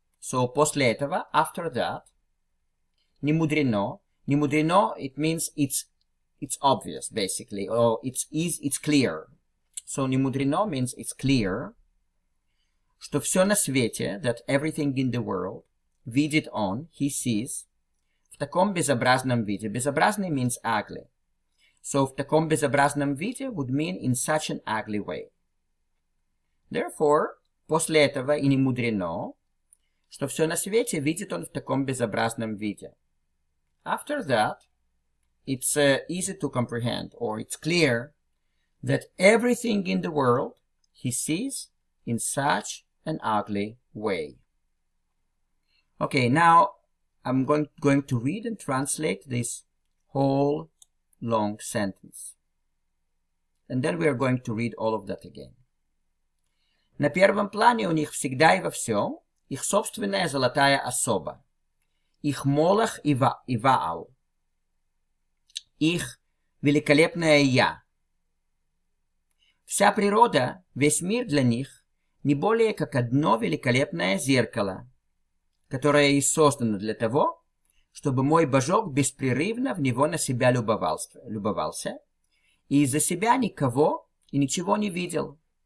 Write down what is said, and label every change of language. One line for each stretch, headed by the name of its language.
English: So,
Russian: после этого,
English: after that,
Russian: не мудрено,
English: it means it's obvious, basically, or it's clear. So,
Russian: не мудрено
English: means it's clear,
Russian: что все на свете,
English: that everything in the world,
Russian: видит он,
English: he sees,
Russian: в таком безобразном виде.
English: Безобразный means ugly. So,
Russian: в таком безобразном виде
English: would mean in such an ugly way.
Russian: Therefore, после этого и не мудрено, что все на свете видит он в таком безобразном виде.
English: After that, it's easy to comprehend, or it's clear, that everything in the world he sees in such an ugly way. Okay, now I'm going to read and translate this whole long sentence. And then we are going to read all of that again.
Russian: На первом плане у них всегда и во всем их собственная золотая особа, их молох и ваал, их великолепное «я». Вся природа, весь мир для них не более как одно великолепное зеркало, которое и создано для того, чтобы мой божок беспрерывно в него на себя любовался и из-за себя никого и ничего не видел.